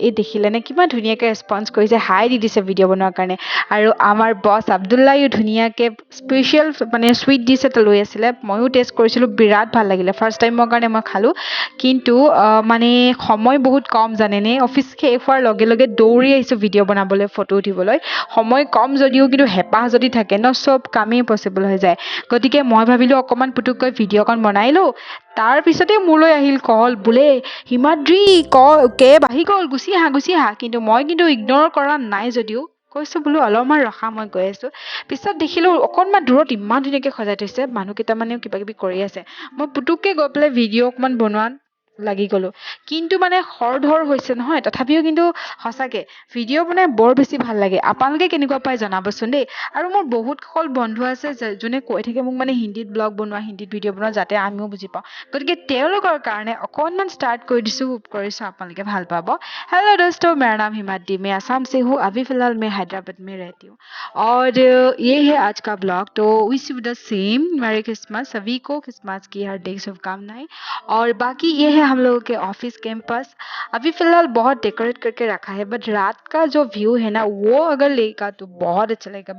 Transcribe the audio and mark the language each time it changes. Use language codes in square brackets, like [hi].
[as] এই দেখিলেনে কিমান ধুনীয়াকৈ ৰেচপঞ্চ কৰিছে, হাই দি দিছে ভিডিঅ' বনোৱাৰ কাৰণে। আৰু আমাৰ বছ আব্দুল্লায়ো ধুনীয়াকৈ স্পেচিয়েল মানে চুইট ডিছ এটা লৈ আছিলে। ময়ো টেষ্ট কৰিছিলোঁ, বিৰাট ভাল লাগিলে। ফাৰ্ষ্ট টাইমৰ কাৰণে মই খালোঁ, কিন্তু মানে সময় বহুত কম জানেনে। অফিচ শেষ হোৱাৰ লগে লগে দৌৰি আহিছোঁ ভিডিঅ' বনাবলৈ, ফটো উঠিবলৈ। সময় কম যদিও কিন্তু হেঁপাহ যদি থাকে ন, চব কামেই পচিবল হৈ যায়। গতিকে মই ভাবিলোঁ অকণমান পুতুককৈ ভিডিঅ'কণ বনাই লওঁ। তাৰপিছতে মোলৈ আহিল কল, বোলে হিমাদ্ৰী কেব আহি গ'ল, গুচি আহা। কিন্তু মই ইগন'ৰ কৰা নাই যদিও কৈছোঁ বোলো অলপমান ৰখা, মই গৈ আছোঁ। পিছত দেখিলোঁ অকণমান দূৰত ইমান ধুনীয়াকৈ সজাই থৈছে, মানুহকেইটামানেও কিবা কিবি কৰি আছে। মই পুতুককৈ গৈ পেলাই ভিডিঅ' অকণমান বনোৱাত লাগি গ'লোঁ। কিন্তু মানে খৰধৰ হৈছে নহয়, তথাপিও কিন্তু সঁচাকৈ ভিডিঅ' বনাই বৰ বেছি ভাল লাগে। আপোনালোকে কেনেকুৱা পায় জনাবচোন দেই। আৰু মোৰ বহুতসকল বন্ধু আছে যোনে কৈ থাকে মোক মানে হিন্দীত ব্লগ বনোৱা, হিন্দীত ভিডিঅ' বনোৱা, যাতে আমিও বুজি পাওঁ। গতিকে তেওঁলোকৰ কাৰণে অকণমান ষ্টাৰ্ট কৰি দিছোঁ, হোপ কৰিছোঁ আপোনালোকে ভাল পাব। [hi] हेलो दोस्तों, मेरा नाम हिमाद्री, मैं असम से हूँ। अभी फ़िलहाल मैं हैदराबाद में रहती हूँ। और ये है आज का ब्लॉग। तो [en] Wish you the same merry Christmas. [hi] सभी को क्रिसमस की हार्दिक शुभकामनाएं। और बाकी ये है हम लोगों के ऑफिस कैंपस। अभी फ़िलहाल बहुत डेकोरेट करके रखा है, बट रात का जो व्यू है ना, वो अगर लेगा तो बहुत अच्छा लगेगा।